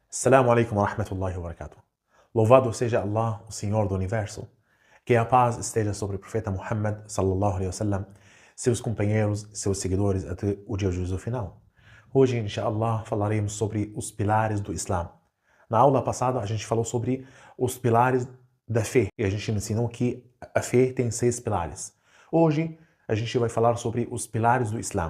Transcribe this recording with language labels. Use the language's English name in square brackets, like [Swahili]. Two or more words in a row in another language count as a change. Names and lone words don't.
[Arabic] السلام عليكم ورحمة الله وبركاته. [Portuguese] Louvado seja Allah, o Senhor do Universo. Que a paz esteja sobre o profeta Muhammad [Arabic] صلى الله عليه وسلم, [Portuguese] seus companheiros, seus seguidores até o dia do juízo final. Hoje, inshallah, falaremos sobre os pilares do Islã. Na aula passada, a gente falou sobre os pilares da fé e a gente ensinou que a fé tem 6 pilares. Hoje, a gente vai falar sobre os pilares do Islã.